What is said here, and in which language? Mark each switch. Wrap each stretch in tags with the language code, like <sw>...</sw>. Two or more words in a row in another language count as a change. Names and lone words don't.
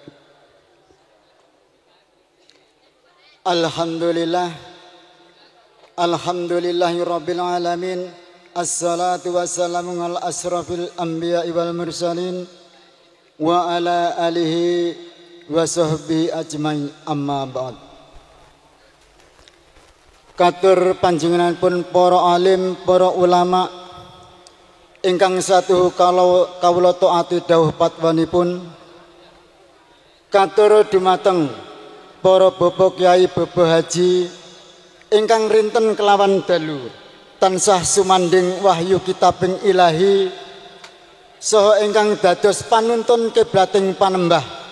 <ar>الحمد لله رب العالمين. الصلاة والسلام على أشرف الأنبياء والمرسلين وعلى آله وصحبه أجمعين، أما بعد.</ar> <jv>Katur panjenenganipun para alim, para ulama ingkang satuhu kawula taati dawuh patwanipun. Katur dumateng para bapak kyai, bapak haji ingkang rinten kelawan dalu tansah sumanding wahyu kitabing ilahi saha ingkang dados panuntun kiblating panembah.</jv>